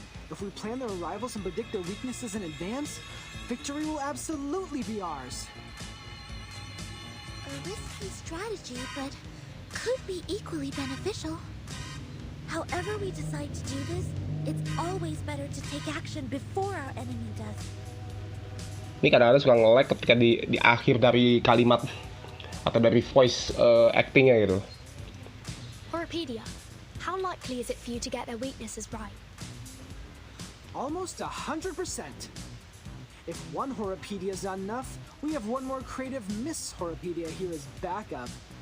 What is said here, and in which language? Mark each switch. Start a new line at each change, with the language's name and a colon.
English: If we plan their arrivals and predict their weaknesses in advance, victory will absolutely be ours. A risky strategy, but could be equally beneficial. However we decide to do this, it's always better to take action before our enemy does.
Indonesian: Ini kadang-kadang suka nge-lag ketika di akhir dari kalimat atau dari voice actingnya gitu.
English: Horopedia, how likely is it for you to get their weaknesses right? Almost 100%. If one Horopedia is not enough, we have one more creative Miss Horopedia here as backup.